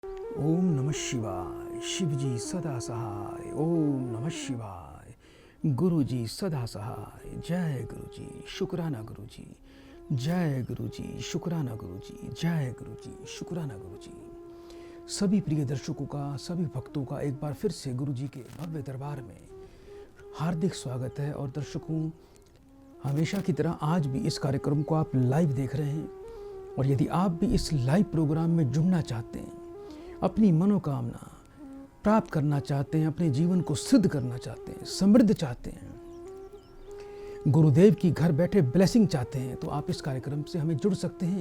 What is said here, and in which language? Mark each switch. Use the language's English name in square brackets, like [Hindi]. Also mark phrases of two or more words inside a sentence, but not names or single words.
[Hindi] ओम नमः शिवाय। शिवजी सदा सहाय। ओम नमः शिवाय। गुरु जी सदा सहाय। जय गुरु जी। शुक्राना गुरु जी। जय गुरु जी। शुक्राना गुरु जी। जय गुरु जी। शुक्राना गुरु जी। सभी प्रिय दर्शकों का, सभी भक्तों का एक बार फिर से गुरु जी के भव्य दरबार में हार्दिक स्वागत है। और दर्शकों, हमेशा की तरह आज भी इस कार्यक्रम को आप लाइव देख रहे हैं। और यदि आप भी इस [English] live program [Hindi] में जुड़ना चाहते हैं, अपनी मनोकामना प्राप्त करना चाहते हैं, अपने जीवन को सिद्ध करना चाहते हैं, समृद्ध चाहते हैं, गुरुदेव की घर बैठे ब्लेसिंग चाहते हैं, तो आप इस कार्यक्रम से हमें जुड़ सकते हैं।